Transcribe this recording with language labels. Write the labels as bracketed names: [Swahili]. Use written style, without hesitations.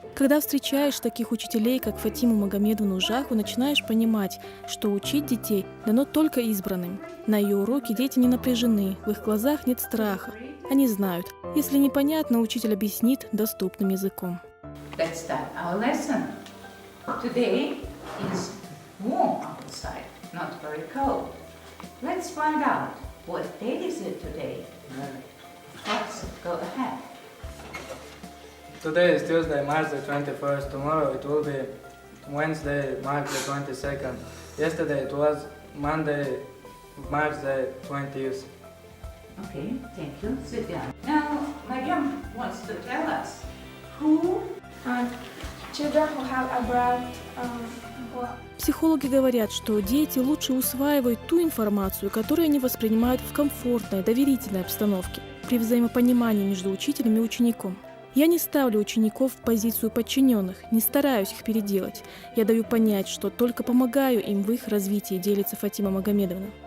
[Russian] Когда встречаешь таких учителей, как Фатиму Магомедовну Ужахову, начинаешь понимать, что учить детей дано только избранным. На ее уроки дети не напряжены, в их глазах нет страха. Они знают, если непонятно, учитель объяснит доступным языком. [English] Let's start our lesson. Today is warm outside, not very cold. Let's find out what day is it today. Let's go ahead. Today is Tuesday, March the 21st. Tomorrow it will be Wednesday, March the 22nd. Yesterday it was Monday, March the 20th. Okay, thank you. Sit down. Now, Mariam wants to tell us who Children who have abroad [Russian] Психологи говорят, что дети лучше усваивают ту информацию, которую они воспринимают в комфортной, доверительной обстановке, при взаимопонимании между учителем и учеником. Я не ставлю учеников в позицию подчиненных, не стараюсь их переделать. Я даю понять, что только помогаю им в их развитии, делится Фатима Магомедовна.